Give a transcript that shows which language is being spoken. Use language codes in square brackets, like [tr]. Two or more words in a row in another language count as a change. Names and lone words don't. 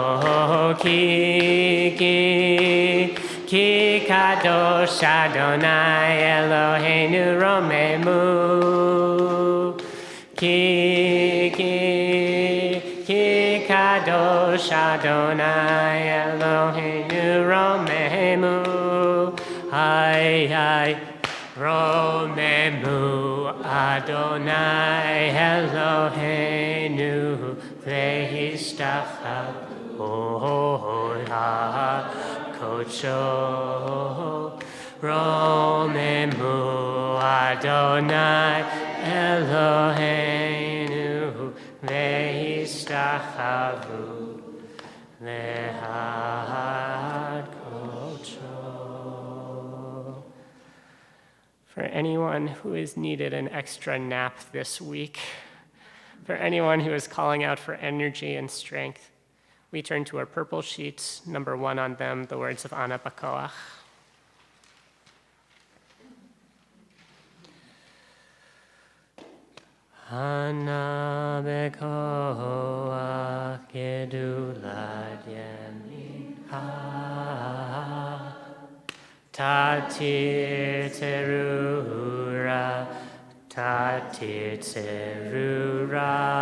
[he] כי קדוש אדוני אלוהינו רוממו. כי קדוש אדוני אלוהינו רוממו. איי, רוממו אדוני אלוהינו והשתחוו קדשו. רוממו אדוני אלוהינו והשתחוו להר קדשו. [en] For anyone who has needed an extra nap this week, for anyone who is calling out for energy and strength, We turn to our purple sheets, number 1 on them, the words of Ana Bakoach. [he] אנא בכח גדולת ימינך תתיר תרורה תתיר תרורה